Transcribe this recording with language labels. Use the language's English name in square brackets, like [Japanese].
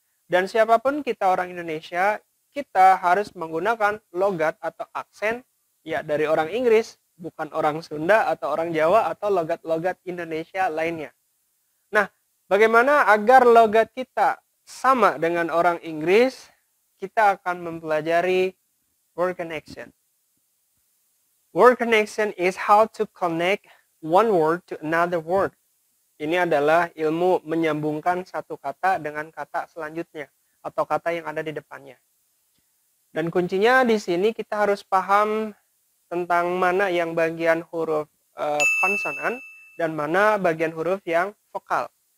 [Indonesian] Dan siapapun kita orang Indonesia, kita harus menggunakan logat atau aksen ya dari orang Inggris, bukan orang Sunda atau orang Jawa atau logat-logat Indonesia lainnya. Nah, bagaimana agar logat kita sama dengan orang Inggris? Kita akan mempelajari word connection. [English] Word connection is how to connect one word to another word. [Indonesian] Ini adalah ilmu menyambungkan satu kata dengan kata selanjutnya atau kata yang ada di depannya. Dan kuncinya di sini kita harus paham tentang mana yang bagian huruf konsonan dan mana bagian huruf yang vokal.